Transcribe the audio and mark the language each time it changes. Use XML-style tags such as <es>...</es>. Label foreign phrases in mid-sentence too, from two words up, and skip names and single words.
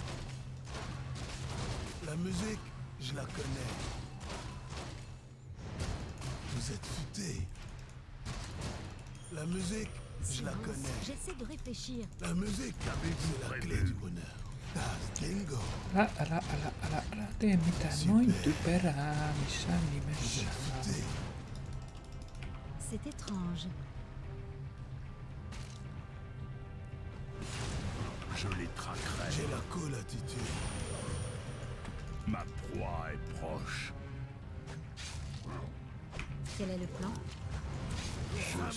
<fr>La musique, je la connais. Vous êtes futé. La musique, je la Silence, connais. j'essaie de réfléchir. La musique, c'est la clé du bonheur. Das Dingo.</fr> <fi>Älä tee mitään noin typerää missään nimessä.</fi> <fr>Futé. C'est étrange. Je les traquerai. J'ai la cool attitude. Ma proie est proche. Quel est le plan?</fr>